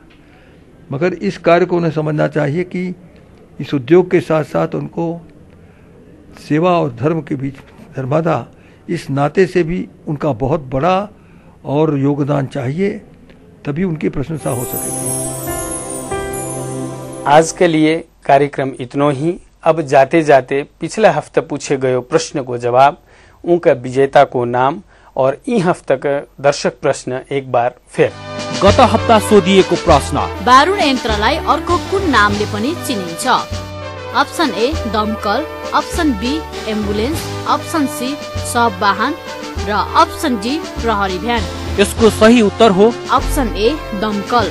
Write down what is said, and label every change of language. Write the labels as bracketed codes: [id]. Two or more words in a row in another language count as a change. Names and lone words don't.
[hi] मगर इस कार्य को उन्हें समझना चाहिए कि इस उद्योग के साथ साथ उनको सेवा और धर्म के बीच धर्मादा इस नाते से भी उनका बहुत बड़ा और योगदान चाहिए, तभी उनकी प्रशंसा हो सकेगी। आज के लिए कार्यक्रम इतना ही। अब जाते जाते पिछले हफ्ते पूछे गए प्रश्न को जवाब, उनका विजेता को नाम और ई हफ्ता का दर्शक प्रश्न एक बार फिर। [ne] गत हप्ता सोधिएको प्रश्न, बारुण यन्त्रलाई अर्को कुन नामले पनि चिनिन्छ? अप्सन ए दमकल, अप्सन बी एम्बुलेन्स, अप्सन सी सब वाहन र अप्सन डी प्रहरी भ्यान। यसको सही उत्तर हो अप्सन ए दमकल।